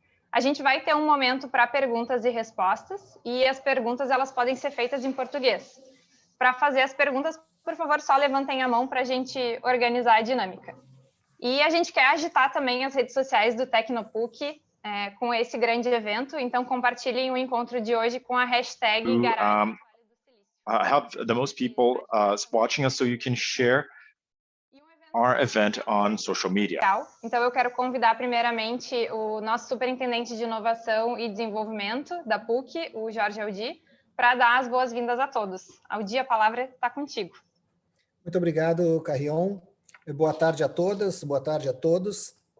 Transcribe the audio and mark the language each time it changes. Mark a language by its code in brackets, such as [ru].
[pt] A gente vai ter um momento para perguntas e respostas, e as perguntas elas podem ser feitas em português. Para fazer as perguntas, por favor, só levantem a mão para a gente organizar a dinâmica. E a gente quer agitar também as redes sociais do Tecnopuc com esse grande evento, então compartilhem o encontro de hoje com a hashtag Garagem. [en] Have the most people watching us so you can share our event on social media. [pt] Então eu quero convidar primeiramente o nosso superintendente de inovação e desenvolvimento da PUC, o Jorge Aldi, para dar as boas-vindas a todos. Aldi, a palavra está contigo. Muito obrigado, Carrion. Boa tarde a todas, boa tarde a todos.